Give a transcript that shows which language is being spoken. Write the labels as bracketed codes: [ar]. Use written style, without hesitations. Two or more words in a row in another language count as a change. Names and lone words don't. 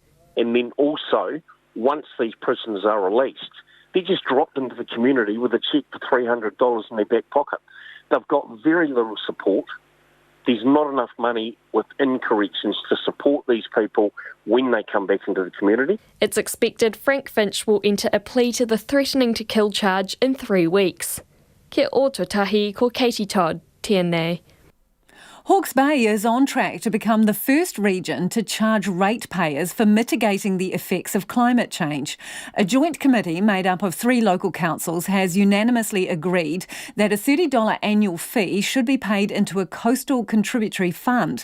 [en] And then also, once these prisoners are released, they're just dropped into the community with a cheque for $300 in their back pocket. They've got very little support. There's not enough money within corrections to support these people when they come back into the community. It's expected Frank Finch will enter a plea to the threatening to kill charge in 3 weeks. [mi] Kia ora tahi ko Katie Todd, tēnei. [en] Hawke's Bay is on track to become the first region to charge ratepayers for mitigating the effects of climate change. A joint committee made up of 3 local councils has unanimously agreed that a $30 annual fee should be paid into a coastal contributory fund.